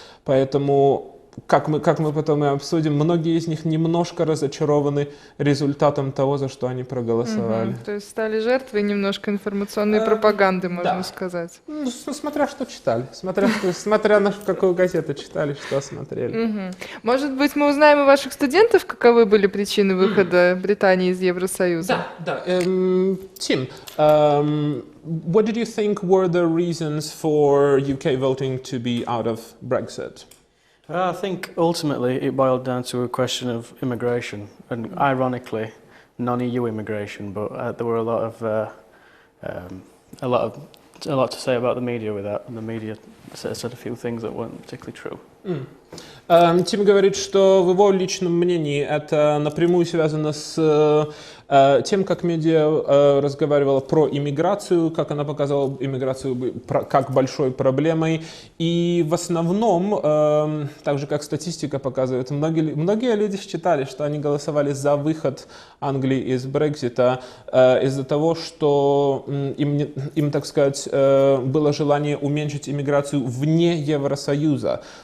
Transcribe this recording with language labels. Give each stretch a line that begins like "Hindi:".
Russian: Поэтому, как мы потом и обсудим, многие из них немножко разочарованы результатом того, за что они проголосовали. То есть стали жертвой немножко информационной пропаганды, можно сказать. Смотря что читали, смотря на какую газету читали, что смотрели. Может быть, мы узнаем у ваших студентов, каковы были причины выхода Британии из Евросоюза? Да.
English: Tim, what did you think were the reasons for UK voting to be out of Brexit? I think ultimately it boiled down to a question of immigration, and ironically, non-EU immigration. But there were a lot to say about the media with that, and the media said a few things that weren't particularly true.
Russian: Тим говорит, что в его личном мнении это напрямую связано с тем, как медиа разговаривала про иммиграцию, как она показала иммиграцию как большой проблемой. И в основном, так же как статистика показывает, многие люди считали, что они голосовали за выход Англии из Брексита из-за того, что им, так сказать, было желание уменьшить иммиграцию вне Евросоюза.